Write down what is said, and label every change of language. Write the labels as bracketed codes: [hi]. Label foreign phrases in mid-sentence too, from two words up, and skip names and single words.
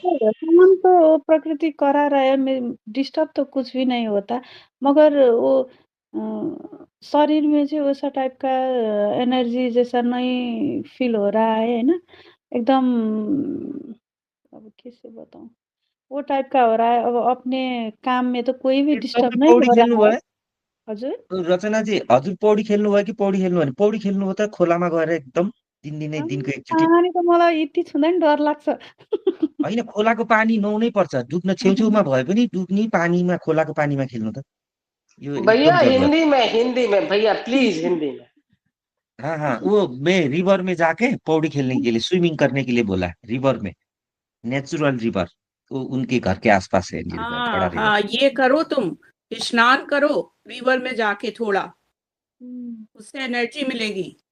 [hi] हम तो प्रकृति करा रहे हैं, डिस्टर्ब तो कुछ भी नहीं होता, मगर वो शरीर में जो वैसा टाइप का एनर्जी जैसा नहीं फील हो रहा है ना, एकदम, अब कैसे बताऊं, वो टाइप का हो रहा है। अब अपने काम में तो कोई भी डिस्टर्ब नहीं [ne] पौडी हो खेल्नु [hi] रहा है। [ne] भयो? हजुर रचना जी, हजुर पौडी खेल्नु भयो कि पौडी खेल्नु भएन? पौडी खेल्नु हो त खोलामा गएर एकदम दिनै दिनको एकचोटि। पानी त मलाई यति छुँदा नि डर लाग्छ। होइन, खोलाको पानी नुहाउनै पर्छ। डुब्न छेउछेउमा भए पनि डुब्ने पानीमा, खोलाको पानीमा खेल्नु त, यो [hi] भैया [ne] एकदम जरुरत। [hi] हिंदी में भैया प्लीज हिंदी में। हाँ हाँ, वो मैं रिवर में जाके पौड़ी खेलने के लिए, स्विमिंग करने के लिए बोला, रिवर में, [en] natural river. [hi] वो उनके घर के आसपास है रिवर, बड़ा हाँ रिवर। हाँ, ये करो, तुम स्नान करो रिवर में जाके थोड़ा, उससे एनर्जी मिलेगी।